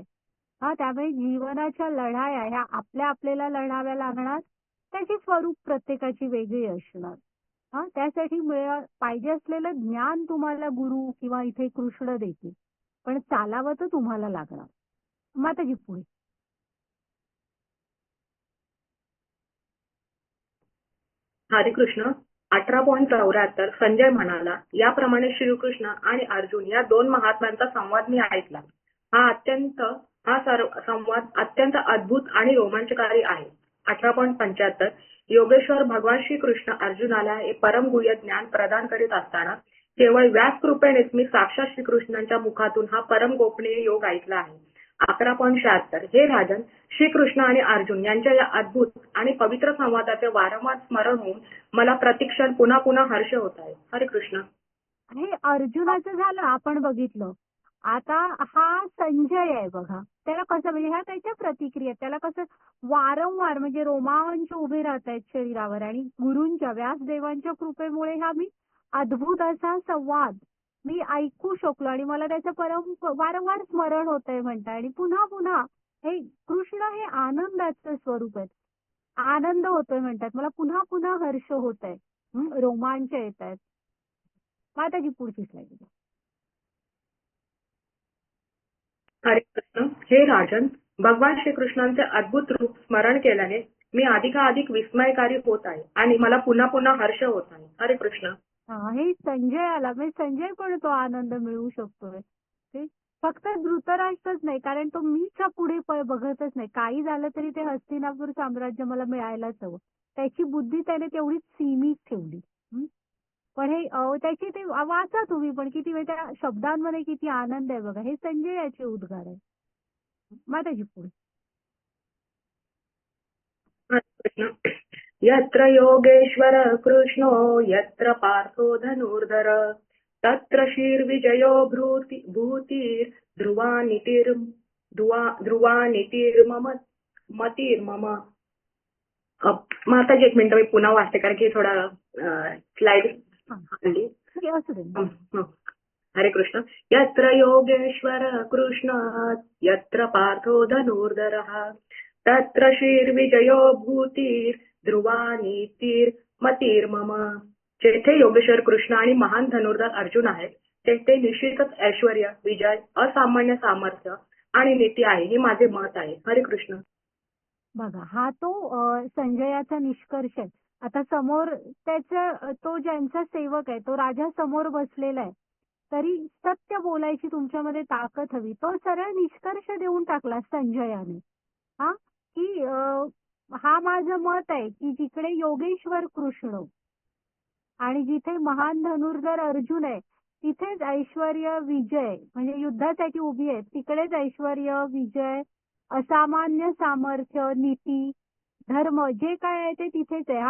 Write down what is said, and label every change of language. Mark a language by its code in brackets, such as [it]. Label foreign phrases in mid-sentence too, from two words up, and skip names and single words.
[mr] त्यामुळे जीवनाच्या लढाया ह्या आपल्याला लढाव्या लागणार. त्याची स्वरूप प्रत्येकाची वेगळी असणार. त्यासाठी पाहिजे असलेलं ज्ञान तुम्हाला गुरु किंवा इथे कृष्ण देतील, पण चालावं तर तुम्हाला लागणार. माताजी पुढे. हरे कृष्ण. 18.74 संजय म्हणाला, याप्रमाणे श्रीकृष्ण आणि अर्जुन या दोन महात्म्यांचा संवाद मी ऐकला. हा संवाद अत्यंत अद्भुत आणि रोमांचकारी आहे. 18.75 योगेश्वर भगवान श्रीकृष्ण अर्जुनाला हे परमगुह्य ज्ञान प्रदान करीत असताना केवळ व्यास कृपेनेच मी साक्षात श्रीकृष्णांच्या मुखातून हा परम गोपनीय योग ऐकला आहे. 11.76 हे राजन, श्रीकृष्ण आणि अर्जुन यांच्या या अद्भुत आणि पवित्र संवादाचे वारंवार स्मरण होऊन मला प्रतिक्षण पुन्हा पुन्हा हर्ष होत आहे. हरे कृष्ण. हे अर्जुनाचं झालं, आपण बघितलं. आता हा संजय आहे बघा, त्याला कसं म्हणजे ह्या त्याच्या प्रतिक्रिया, त्याला कसं वारंवार म्हणजे रोमांच उभे राहत आहेत शरीरावर. आणि गुरूंच्या व्यासदेवांच्या कृपेमुळे हा मी अद्भुत असा संवाद मी ऐकू शकलो आणि मला त्याचं वारंवार स्मरण होत आहे म्हणताय. आणि पुन्हा पुन्हा हे कृष्ण हे आनंदाचं स्वरूप आहे. आनंद होतोय म्हणतात, मला पुन्हा पुन्हा हर्ष होत आहे, रोमांच येत आहेत. माताजी पुढची स्लाइड. हरे कृष्ण. हे राजन, भगवान श्रीकृष्णांचे अद्भुत रूप स्मरण केल्याने मी अधिकाधिक विस्मयकारी होत आहे आणि मला पुन्हा पुन्हा हर्ष होत आहे. हरे कृष्ण. हे संजय आला, म्हणजे संजय पण तो आनंद मिळवू शकतोय. फक्त धृतराष्ट्रच नाही, कारण तो मीच्या पुढे बघतच नाही. काही झालं तरी ते हस्तिनापूर साम्राज्य मला मिळायलाच हवं, त्याची बुद्धी त्याने तेवढीच सीमित ठेवली. पण हे त्याची ते वाचा तुम्ही पण किती वेळ त्या शब्दांमध्ये किती आनंद आहे बघा. हे संजयाचे उद्गार आहे. माताजी पुढे. [sa] यत्र योगेश्वर कृष्णो यत्र पार्थो धनुर्धर तत्र शीर्विजयो भूतीर ध्रुवानितीर्मम मतिर्मम. [mr] माताजी एक मिनिट मी पुन्हा वाचते कारण की थोडा स्लाइड हल्ली. असू दे. हरे कृष्ण. [sa] यत्र योगेश्वर कृष्ण यत्र पार्थो धनुर्धरः तत्र श्रीर्विजयो भूतीर ध्रुवानीतीर मतिर्मम. [mr] जेथे योगेश्वर कृष्ण आणि महान धनुर्धर अर्जुन आहेत तेथे निश्चितच ऐश्वर्य, विजय, असामान्य सामर्थ्य आणि नीती आहे, हे माझे मत आहे. हरे कृष्ण. बघा, हा तो संजयाचा निष्कर्ष आहे. आता समोर तो ज्यांचा सेवक आहे तो राजा समोर बसलेला आहे, तरी सत्य बोलायची तुमच्यामध्ये ताकद हवी. तो सरळ निष्कर्ष देऊन टाकला संजयाने, की हा माझं मत आहे की जिकडे योगेश्वर कृष्ण आणि जिथे महान धनुर्धर अर्जुन आहे तिथेच ऐश्वर्य, विजय, म्हणजे युद्धासाठी उभी आहे तिकडेच ऐश्वर्य, विजय, असामान्य सामर्थ्य, नीती, धर्म जे काय आहे ते तिथेच आहे.